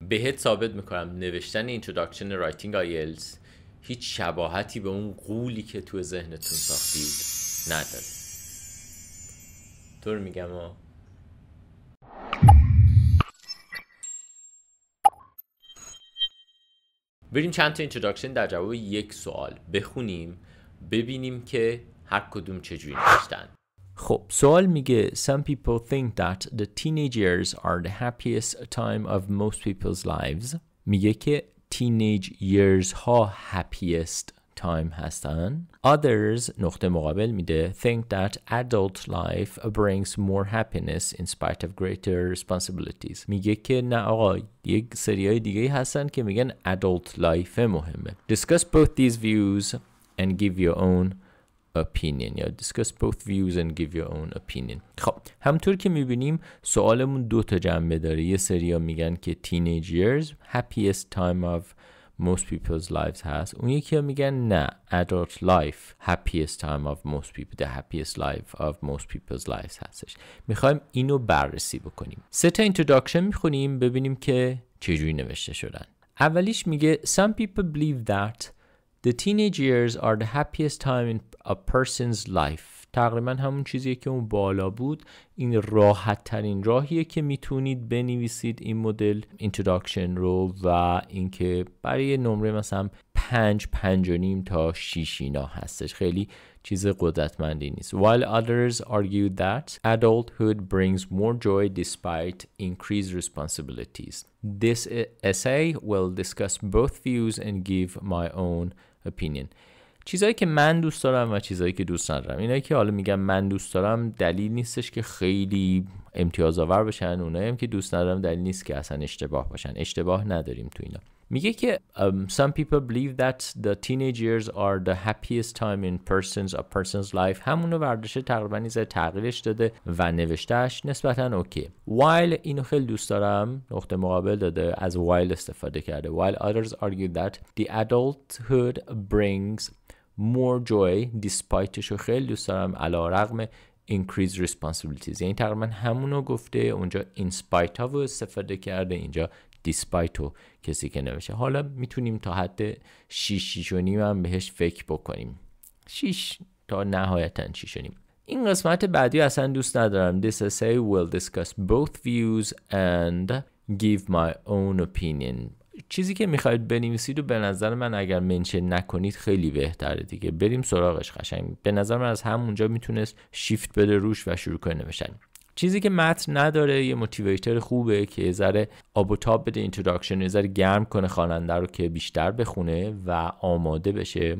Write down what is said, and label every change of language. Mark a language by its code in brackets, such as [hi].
[fa] بهت ثابت میکنم نوشتن Introduction Writing IELTS هیچ شباهتی به اون غولی که تو ذهنتون ساختید نداره. طور میگم ها. بریم چند تا اینتروداکشن در جواب یک سوال بخونیم ببینیم که هر کدوم چجوری نوشتن. خب سوال میگه [en] Some people think that the teenage years are the happiest time of most people's lives. [fa] میگه که [en] teenage years [fa] ها [en] happiest time [fa] هستن. [en] Others [fa] نقطه مقابل میده [en] think that adult life brings more happiness in spite of greater responsibilities. [fa] میگه که نه آقا یک سریای دیگه هستن که میگن [en] adult life [fa] مهمه. [en] Discuss both these views and give your own opinion یا discuss both views and give your own opinion. [fa] خب همونطور که میبینیم سوالمون دو تا جنبه داره. یه سریا میگن که [en] teenage years happiest time of most people's lives [fa] هست. اون یکی ها میگن نه [en] adult life happiest time of most people the happiest life of most people's lives [fa] هستش. میخوایم اینو بررسی بکنیم. سه تا introduction میخونیم ببینیم که چجوری نوشته شدن. اولیش میگه [en] Some people believe that the teenage years are the happiest time in a person's life. [fa] تقریبا همون چیزیه که اون بالا بود. این راحت ترین راهیه که میتونید بنویسید این مدل introduction رو و اینکه برای نمره مثلا 5.5 تا 6 اینا هستش. خیلی چیز قدرتمندی نیست. [en] While others argue that adulthood brings more joy despite increased responsibilities. This essay will discuss both views and give my own opinion. [fa] چیزایی که من دوست دارم و چیزایی که دوست ندارم. اینایی که حالا میگم من دوست دارم دلیل نیستش که خیلی امتیازآور بشن. اونایی هم که دوست ندارم دلیل نیست که اصلا اشتباه باشن. اشتباه نداریم تو اینا. میگه که [en] some people believe that the teenage years are the happiest time in a person's life. [fa] همونو برداشته تقریبا یه تغییرش داده و نوشتهش نسبتا اوکی. While اینو خیلی دوست دارم نقطه مقابل داده از while استفاده کرده. [en] While others argue that the adulthood brings more joy despite [fa] شو خیلی دوست دارم علی رغم [en] increased responsibilities. [fa] یعنی تقریبا همونو گفته. اونجا [en] in spite of [fa] استفاده کرده. اینجا despite کسی که نوشه. حالا میتونیم تا حد 6 هم بهش فکر بکنیم. 6 تا نهایتا 6.5. این قسمت بعدی اصلا دوست ندارم. [en] This essay will discuss both views and give my own opinion. [fa] چیزی که میخواید بنویسید و به نظر من اگر منشن نکنید خیلی بهتره دیگه. بریم سراغش قشنگ. به نظر من از همونجا میتونست شیفت بده روش و شروع کنه نوشتن. چیزی که متن نداره یه موتیویتر خوبه که یه ذره آب و تاب بده اینتروداکشن، یه ذره گرم کنه خواننده رو که بیشتر بخونه و آماده بشه.